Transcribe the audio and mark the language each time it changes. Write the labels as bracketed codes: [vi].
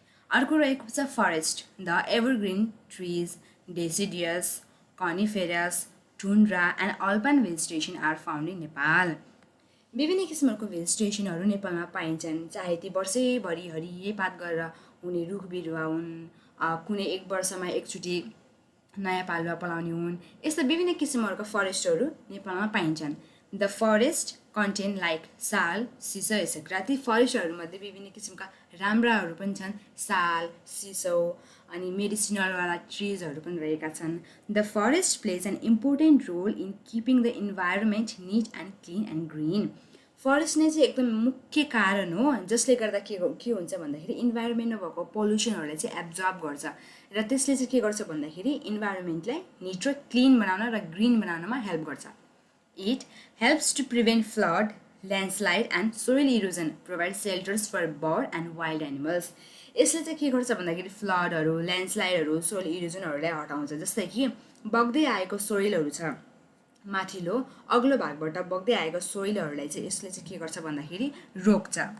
[ne] अर्को रहेको छ [en] Forest. The evergreen trees, deciduous, coniferous, tundra and alpine vegetation are found in Nepal. [ne] विभिन्न किसिमहरूको भेजिटेसनहरू नेपालमा पाइन्छन्, चाहे ती वर्षैभरि हरियोपात गरेर हुने रुख बिरुवा हुन्, कुनै एक वर्षमा एकचोटि नयाँ पालुवा पलाउने हुन्, यस्ता विभिन्न किसिमहरूका फरेस्टहरू नेपालमा पाइन्छन्। [en] The forest contain like sal, sisso etcetera. [ne] ती फरेस्टहरूमध्ये विभिन्न किसिमका राम्राहरू पनि छन्, साल, सिसो अनि मेडिसिनलवाला ट्रिजहरू पनि रहेका छन्। [en] The forest plays an important role in keeping the environment neat and clean and green. [ne] Forest नै चाहिँ एकदम मुख्य कारण हो जसले गर्दा के हुन्छ भन्दाखेरि इन्भाइरोमेन्टमा भएको पोल्युसनहरूलाई चाहिँ एब्जर्ब गर्छ र त्यसले चाहिँ के गर्छ भन्दाखेरि इन्भाइरोमेन्टलाई निट र क्लिन बनाउन र ग्रिन बनाउनमा हेल्प गर्छ। [en] It helps to prevent flood, landslide and soil erosion, provide shelters for bird and wild animals. [ne] यसले चाहिँ के गर्छ भन्दाखेरि फ्लडहरू, ल्यान्डस्लाइडहरू, सोइल इरोजनहरूलाई हटाउँछ। जस्तै कि बग्दै आएको सोइलहरू छ, माथिल्लो अग्लो भागबाट बग्दै आएको सोइलहरूलाई चाहिँ यसले चाहिँ के गर्छ भन्दाखेरि रोक्छ।